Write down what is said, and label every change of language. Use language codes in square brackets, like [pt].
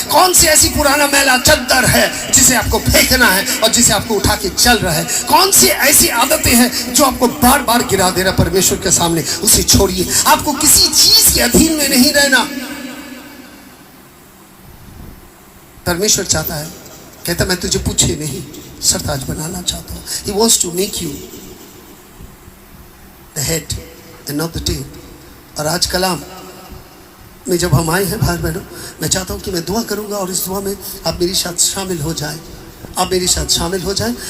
[hi] कौन सी ऐसी पुराना मैला चद्दर है जिसे आपको फेंकना है और जिसे आपको उठा के चल रहा है? कौन सी ऐसी आदतें हैं जो आपको बार बार गिरा दे रहा है परमेश्वर के सामने? उसे छोड़िए। आपको किसी चीज के अधीन में नहीं रहना। परमेश्वर चाहता है, कहता मैं तुझे पूछे नहीं सरताज बनाना चाहता हूँ। [en] He wants to make you the head and not the tail। [hi] और आज कलाम में जब हम आए हैं भाई बहनों, मैं चाहता हूँ कि मैं दुआ करूँगा और इस दुआ में आप मेरे साथ शामिल हो जाएं, आप मेरे साथ शामिल हो जाएं।